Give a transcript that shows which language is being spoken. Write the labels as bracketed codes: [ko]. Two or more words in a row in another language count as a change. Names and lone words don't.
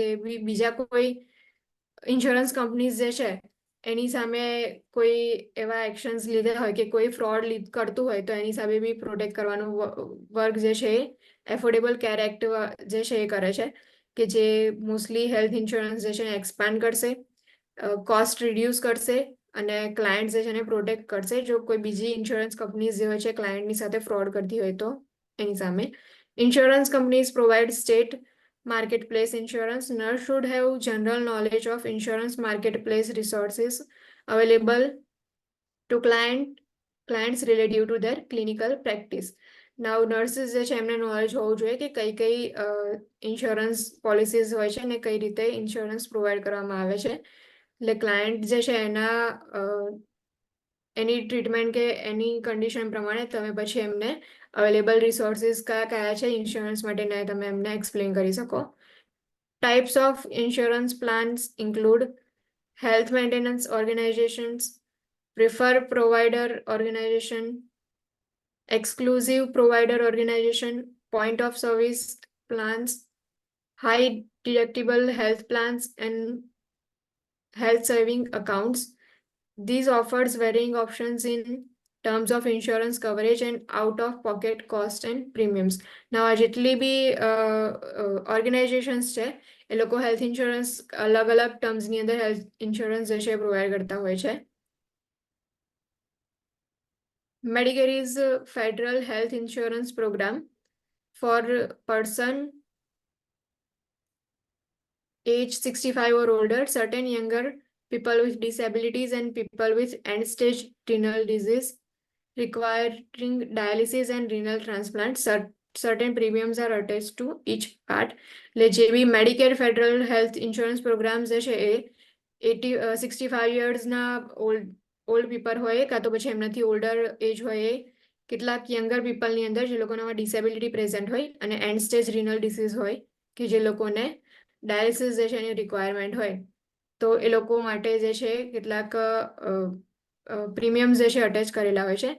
[gu] બી બીજા કોઈ [en] insurance companies [gu] જે છે એની સામે કોઈ એવા એક્શન્સ લીધા હોય કે કોઈ ફ્રોડ કરતું હોય તો એની સામે બી પ્રોટેક્ટ કરવાનો વર્ક જે છે એ એફોર્ડેબલ કેર એક્ટ જે છે એ કરે છે, કે જે [en] mostly health insurance [gu] જે છે એક્સપાન્ડ કરશે, [en] cost reduce [gu] કરશે અને ક્લાયન્ટ જે છે એને પ્રોટેક્ટ કરશે જો કોઈ બીજી [en] insurance companies [gu] જે હોય છે ક્લાયન્ટની સાથે ફ્રોડ કરતી હોય તો એની સામે. [en] insurance companies provide state marketplace insurance. Nurse should have general knowledge of insurance marketplace resources available to clients relative to their clinical practice. Now nurses [gu] જે છે એમને નોલેજ હોવું જોઈએ કે કઈ કઈ [en] insurance policies [gu] હોય છે અને કઈ રીતે ઇન્સ્યોરન્સ પ્રોવાઈડ કરવામાં આવે છે, એટલે ક્લાયન્ટ જે છે એની ટ્રીટમેન્ટ કે એની કન્ડિશન પ્રમાણે તમે પછી એમને [en] available resources [gu] કયા કયા છે ઇન્સ્યોરન્સ માટેના તમે એમને એક્સપ્લેન કરી શકો. [en] Types of insurance plans include health maintenance organizations, preferred provider organization, exclusive provider organization, point of service plans, high deductible health plans, and health saving accounts. These offers varying options in terms of insurance coverage and out of pocket cost and premiums. [gu] Now જેટલી બી ઓર્ગેનાઇઝેશન્સ છે એ લોકો [en] health insurance [gu] અલગ અલગ ટર્મ્સની અંદર [en] health insurance [gu] જે છે પ્રોવાઈડ કરતા હોય છે. [en] Medicare is a federal health insurance program for person age 65 or older, certain younger people with disabilities and people with end-stage renal disease requiring dialysis and renal transplant. Certain premiums are attached to each part. [gu] એટલે જે બી [en] Medicare federal health insurance program [gu] જે છે એ 65 યર્સના [en] old people [gu] હોય કાં તો પછી એમનાથી [en] older age [gu] હોય એ કેટલાક [en] younger peopleની [gu] અંદર જે લોકોનામાં [en] disability present [gu] હોય અને [en] end stage renal disease [gu] હોય કે જે લોકોને ડાયાલિસિસ જે છે એની રિક્વાયરમેન્ટ હોય તો એ લોકો માટે જે છે કેટલાક પ્રીમિયમ્સ જે છે અટેચ કરેલા હોય છે.